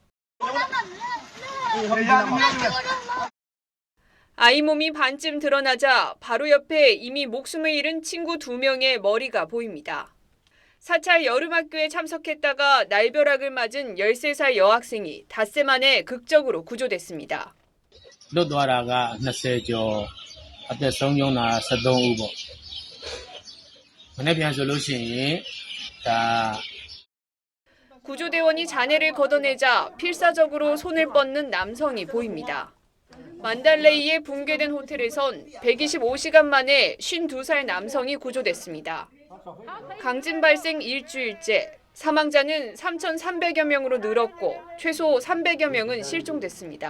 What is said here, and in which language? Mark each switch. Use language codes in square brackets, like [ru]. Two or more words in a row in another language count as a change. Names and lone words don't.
[ko] 아이 몸이 반쯤 드러나자 바로 옆에 이미 목숨을 잃은 친구 2명의 머리가 보입니다. 사찰 여름학교에 참석했다가 날벼락을 맞은 13살 여학생이 닷새 만에 극적으로 구조됐습니다. [my] လွတ်သွားတာက 20 ကျော် အသက်ဆုံးရှုံးတာ 13 ဦးပေါ့။မနေ့ပြန်ဆိုလို့ရှိရင်ဒါ [ko] 구조대원이 잔해를 걷어내자 필사적으로 손을 뻗는 남성이 보입니다. 만달레이에 붕괴된 호텔에선 125시간 만에 52살 남성이 구조됐습니다. 강진 발생 일주일째, 사망자는 3,300여 명으로 늘었고 최소 300여 명은 실종됐습니다.